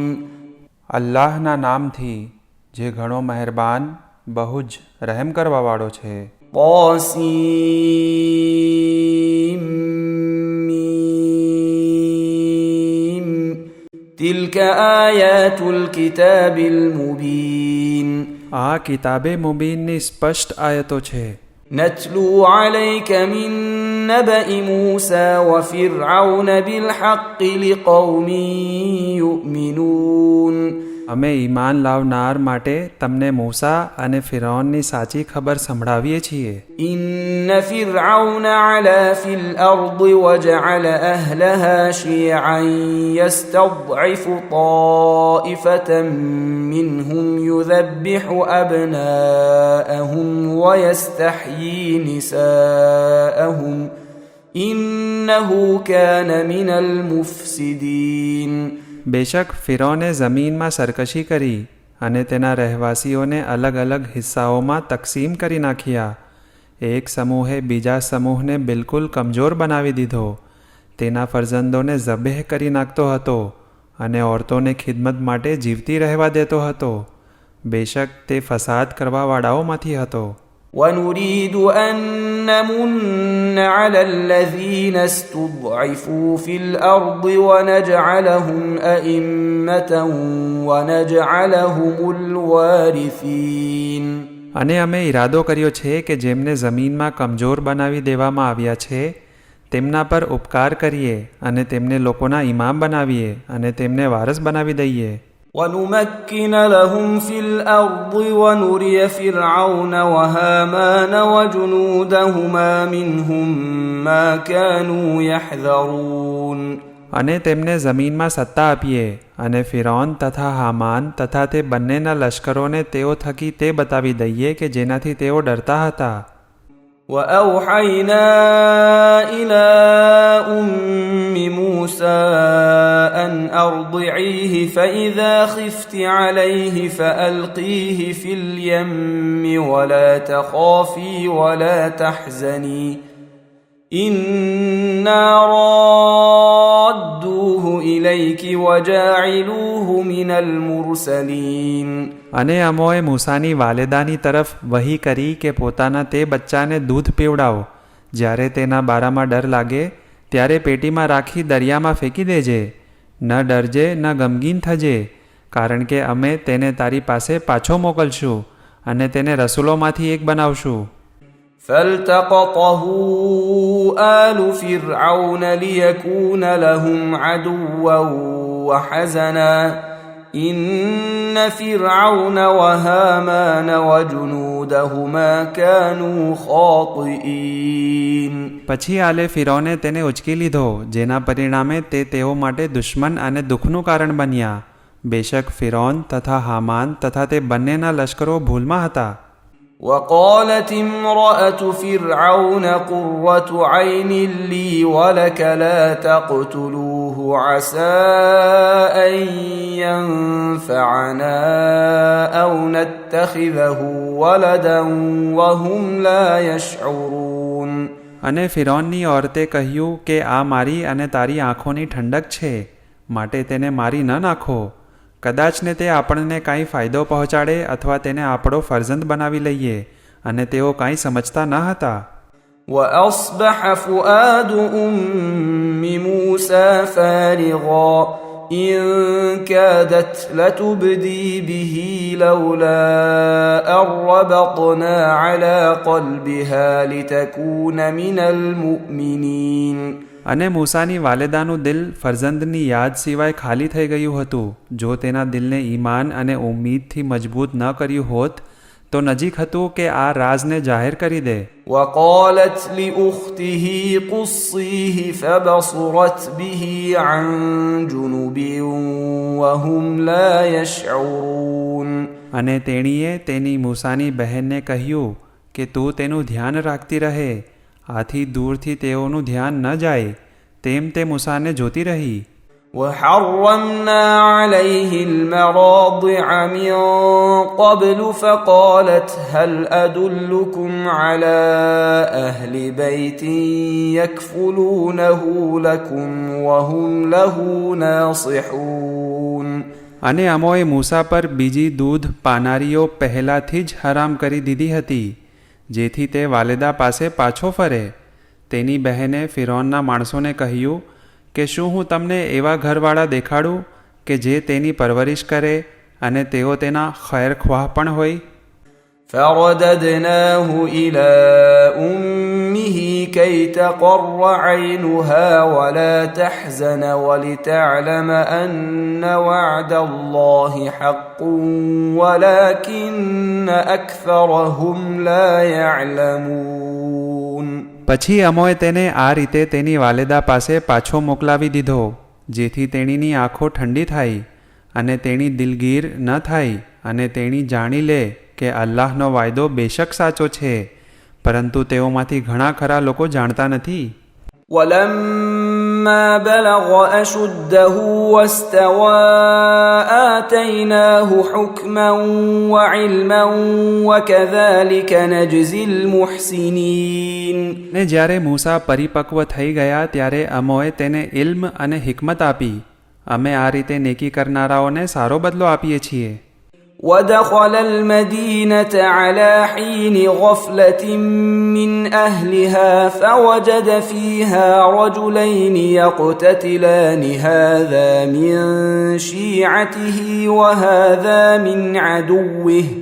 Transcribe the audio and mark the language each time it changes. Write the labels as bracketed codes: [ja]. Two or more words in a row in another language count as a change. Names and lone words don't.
[gu] અલ્લાહના નામથી જે ઘણો મહેરબાન બહુ જ રહેમ કરવાવાળો છે. [ar] طسم. تلك آيات الكتاب المبين. [gu] આ કિતાબે મુબીનની સ્પષ્ટ આયતો છે. [ar] نتلو عليك من نبأ موسى وفرعون بالحق لقوم يؤمنون. [gu] અમે ઈમાન લાવનાર માટે તમને મૂસા અને ફિરૌનની સાચી ખબર સંભળાવીએ છીએ. [ar] إن فرعون علا في الأرض وجعل أهلها شيعا يستضعف طائفة منهم يذبح أبناءهم ويستحيي نساءهم إنه كان من المفسدين. [gu] બેશક ફિરૌને જમીનમાં સરકશી કરી અને તેના રહેવાસીઓને અલગ અલગ હિસ્સાઓમાં તકસીમ કરી નાખ્યા. એક સમૂહે બીજા સમૂહને બિલકુલ કમજોર બનાવી દીધો. તેના ફરજંદોને ઝબેહ કરી નાખતો હતો અને ઓરતોને ખિદમત માટે જીવતી રહેવા દેતો હતો. બેશક તે ફસાદ કરવાવાળાઓમાંથી હતો. [ar] ونريد أن نمن على الذين استضعفوا في الأرض ونجعلهم أئمة ونجعلهم الوارثين. [gu] અને અમે ઈરાદો કર્યો છે કે જેમને જમીનમાં કમજોર બનાવી દેવામાં આવ્યા છે તેમના પર ઉપકાર કરીએ અને તેમને લોકોના ઇમામ બનાવીએ અને તેમને વારસ બનાવી દઈએ. [ar] ونمكن لهم في الأرض ونري فرعون وهامان وجنودهما منهم ما كانوا يحذرون. [gu] અને તેમને જમીનમાં સત્તા આપીએ અને ફિરૌન તથા હામાન તથા તે બંનેના લશ્કરોને તેઓ થકી તે બતાવી દઈએ કે જેનાથી તેઓ ડરતા હતા. [ar] وأوحينا إلى أم موسى أن أرضعيه فإذا خفت عليه فألقيه في اليم ولا تخافي ولا تحزني إنا رادوه إليك وجاعلوه من المرسلين. [gu] અને અમોએ મૂસાની વાલેદાની તરફ વહી કરી કે પોતાના તે બચ્ચાને દૂધ પીવડાવો. જ્યારે તેના બારામાં ડર લાગે ત્યારે પેટીમાં રાખી દરિયામાં ફેંકી દેજે. ન ડરજે ન ગમગીન થજે, કારણ કે અમે તેને તારી પાસે પાછો મોકલશું અને તેને રસૂલોમાંથી એક બનાવશું. [ar] فالتقطه آل فرعون ليكون لهم عدوا وحزنا إن فرعون وهامان وجنودهما كانوا خاطئين. [gu] પછી આલે ફિરૌને તેને ઉચકી લીધો, જેના પરિણામે તે તેઓ માટે દુશ્મન અને દુઃખનું કારણ બન્યા. બેશક ફિરૌન તથા હામાન તથા તે બંનેના લશ્કરો ભૂલમાં હતા. [ar] وقالت امرأة فرعون قرة عين لي ولك لا تقتلوه عسى أن ينفعنا أو نتخذه ولدا وهم لا يشعرون. [gu] અને ફિરૌનની ઓરતે કહ્યું કે આ મારી અને તારી આંખોની ઠંડક છે, માટે તેને મારી ન નાખો. કદાચ ને તે આપણને કાંઈ ફાયદો પહોંચાડે અથવા તેને આપણો ફરજંદ બનાવી લઈએ, અને તેઓ કાંઈ સમજતા ન હતા. [ar] وأصبح فؤاد أم موسى فارغا إن كادت لتبدي به لولا أن ربطنا على قلبها لتكون من المؤمنين. [gu] અને મૂસાની વાલેદાનું દિલ ફરજંદની યાદ સિવાય ખાલી થઈ ગયું હતું. જો તેના દિલને ઈમાન અને ઉમ્મીદથી મજબૂત ન કર્યું હોત તો નજીક હતું કે આ રાજને જાહેર કરી દે. [ar] وقالت لأخته قصيه فبصرت به عن جنب وهم لا يشعرون. [gu] અને તેણીએ તેની મૂસાની બહેનને કહ્યું કે તું તેનું ધ્યાન રાખતી રહે, આથી દૂરથી તેઓનું ધ્યાન ન જાય. તેમ તે મૂસાને જોતી રહી. [ar] وحرمنا عليه المراضع من قبل فقالت هل أدلكم على أهل بيت يكفلونه لكم وهم له ناصحون. [gu] અને અમોએ મૂસા પર બીજી દૂધ પાનારીઓ પહેલાંથી જ હરામ કરી દીધી હતી, જેથી તે વાલેદા પાસે પાછો ફરે. તેની બહેને ફિરૌનના માણસોને કહ્યું કે શું હું તમને એવા ઘરવાળા દેખાડું કે જે તેની પરવરિશ કરે અને તેઓ તેના ખૈરખ્વાહ પણ હોય. [ar] فرددناه إلى أمه كي تقر عينها ولا تحزن ولتعلم أن وعد الله حق ولكن أكثرهم لا يعلمون. [gu] પછી અમોએ તેને આ રીતે તેની વાલેદા પાસે પાછો મોકલાવી દીધો, જેથી તેણીની આંખો ઠંડી થાય અને તેણી દિલગીર ન થાય અને તેણી જાણી લે કે અલ્લાહનો વાયદો બેશક સાચો છે, પરંતુ તેઓમાંથી ઘણા ખરા લોકો જાણતા નથી. [ar] ولما بلغ أشده واستوى آتيناه حكما وعلما وكذلك نجزي المحسنين. [gu] ને જ્યારે મૂસા પરિપક્વ થઈ ગયા ત્યારે અમોએ તેને ઇલ્મ અને હિકમત આપી. અમે આ રીતે નેકી કરનારાઓને સારો બદલો આપીએ છીએ. [ar] ودخل المدينة على حين غفلة من أهلها فوجد فيها رجلين يقتتلان هذا من شيعته وهذا من عدوه